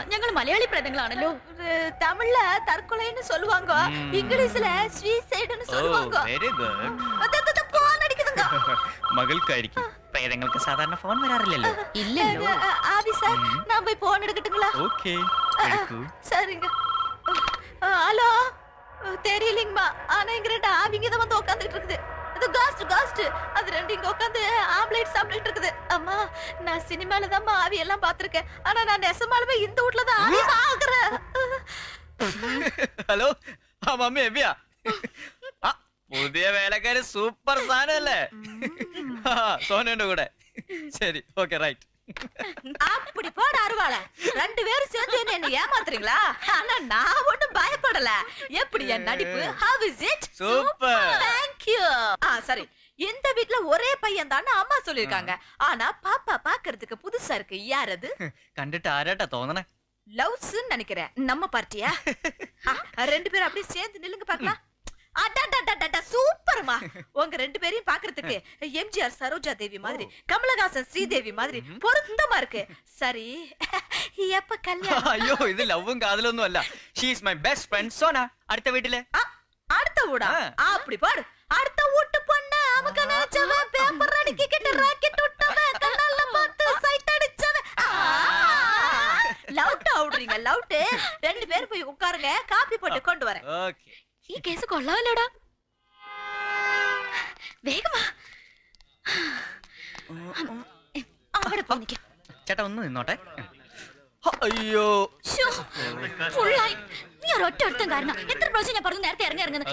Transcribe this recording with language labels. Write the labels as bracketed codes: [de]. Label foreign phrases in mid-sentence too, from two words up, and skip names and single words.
[ml] ഞങ്ങൾ മലയാളി പ്രേതങ്ങളാണല്ലോ. തമിഴില് തർക്കൊലയെന്ന് சொல்லுவாங்க, ഇംഗ്ലീഷില് സൂയിസൈഡ്ന്ന് சொல்லுவாங்க. [en] very good. [ml] അതെ ഫോൺ അടിക്കുന്നുங்க. മകൾക്കായിരിക്കും. പ്രേതങ്ങൾക്ക് സാധാരണ ഫോൺ വരാറില്ലല്ലോ. ഇല്ലല്ലോ. ആഫീസർ ഞാൻ പോയി ഫോൺ എടുക്കட்டுங்களா? ഓക്കേ. [ta] சரிங்க. ஹலோ தெரியலங்கம்மா. ஆனா இங்க ரெண்டு ஆவிங்க தான் வந்து உட்கார்ந்துட்டு இருக்குது. அது காஸ்ட் அது ரெண்டு இங்க உட்கார்ந்து ஆம்லெட் சாப்பிட்டுட்டு இருக்குது. அம்மா நான் சினிமால தான் ஆவி எல்லாம் பாத்துர்க்கேன். ஆனா நான் நெசமாலுமே இந்த வீட்ல தான் ஆவி பாக்குறேன். [ml] ഹലോ ആ മമ്മി എവിയാ? പുതിയ വേലക്കാരി സൂപ്പർ സാധനല്ലേ? സോനുണ്ട് കൂടെ. ശരി [en] okay right. [ta] அப்படி போட அருவாள. ரெண்டு பேரும் சேர்ந்து என்ன ஏமாத்துறீங்களா? ஆனா நான் ஒண்ணும் பயப்படல. எப்படி என் நடிப்பு? [en] How is it? [ta] சூப்பர். [en] Thank you. [ta] சரி. இந்த வீட்ல ஒரே பையன் தான் அம்மா சொல்லிருக்காங்க. ஆனா பாப்பா பாக்குறதுக்கு புதுசா இருக்கு. யார் அது? [ml] കണ്ടിട്ട് ആരാട്ടാ തോന്നണേ? [ta] லவ்ஸ் நினைக்கிறேன். நம்ம பார்ட்டியா? ரெண்டு பேரும் அப்படியே சேர்ந்து நில்லுங்க பார்க்கலாம். சூப்பர்மா. உங்க ரெண்டு பேரையும் பாக்குறதுக்கு எம்ஜிஆர் சரோஜா தேவி மாதிரி, கமலஹாசன் ஸ்ரீதேவி மாதிரி பொருத்தமா இருக்கு. சரி எப்ப கல்யாணம்? [ml] അയ്യോ ഇത് ലവും കാതലൊന്നും അല്ല. [en] she is my best friend [ml] സോന. അടുത്ത വീട്ടിലെ. [ta] அடுத்த வீடா? அப்படி பாரு. அடுத்த வீட்டு பொண்ணு அவக நினைச்சவன் பேப்பர் அடிக்கிட்டு ராக்கெட் விட்டவன் கண்ணால பார்த்து சைட் அடிச்சவன். லவுட் ஆவுறீங்க லவுட். ரெண்டு பேர் போய் உட்காருங்க. காபி போட்டு கொண்டு வரேன். [ml] ഓക്കേ. ഈ കേസ് കൊള്ളാമല്ലോടാ. വേഗമാ. അവിടെ പോയി നിൽക്കാം. ചേട്ടാ ഒന്ന് നിന്നോട്ടെ. അയ്യോ ഫുള്ളായി. നീ ഒരൊറ്റ ഒരുത്തം കാരണം എത്ര പ്രാവശ്യം ഞാൻ പറഞ്ഞു നേരത്തെ ഇറങ്ങുന്നത്.